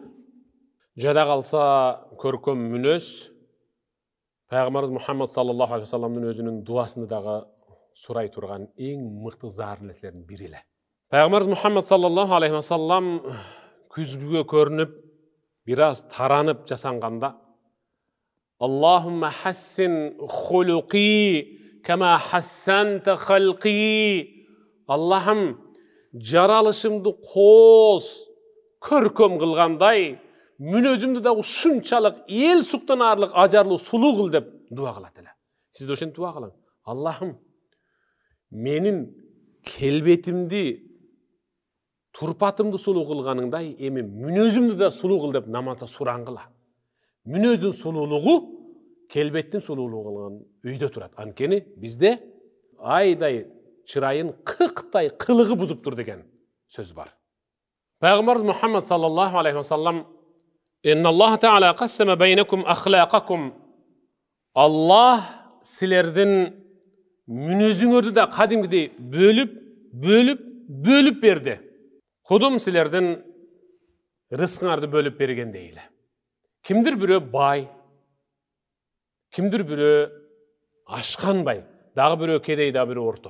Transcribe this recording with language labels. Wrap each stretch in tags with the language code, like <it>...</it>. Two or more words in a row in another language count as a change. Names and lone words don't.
<ky>Жада калса көркөм мүнөз, Пайгамбарыбыз Мухаммад</ky> <ar>صلى الله عليه وسلم</ar> <ky>өзүнүн дуасында дагы сурай турган эң мыкты зар нерселердин бири эле. Пайгамбарыбыз Мухаммад</ky> <ar>صلى الله عليه وسلم</ar> <ky>күзгүгө көрүнүп, бир аз таранып жасанганда,</ky> <ar>اللهم حسن خلقي كما حسنت خلقي.</ar> <ky>Аллахым, жаралышымды коз, көркөм кылгандай, мүнөзүмдү да ушунчалык эл суктанарлык ажарлуу сулуу кыл деп дуа кылат эле. Сиз да ошентип дуа кылың. Аллахым, менин келбетимди, турпатымды сулуу кылганыңдай, эми мүнөзүмдү да сулуу кыл деп намазда сураңгыла. Мүнөздүн сулуулугу келбеттин сулуулугу кылган өйдө турат. Анткени бизде айдай чырайын кыктай кылыгы бузуп тур деген сөз бар.</ky> <ar>Пайгамбарыбыз Мухаммад صلى الله عليه وسلم إن الله تعالى قسم بينكم أخلاقكم.</ar> <ky>Аллах силердин мүнөзүңөрдү да кадимгидей бөлүп берди. Кудум силердин рызкыңарды бөлүп бергендей эле. Кимдир бирөө бай, кимдир бирөө ашканбай, дагы бирөө кедей, дагы бирөө орто.</ky>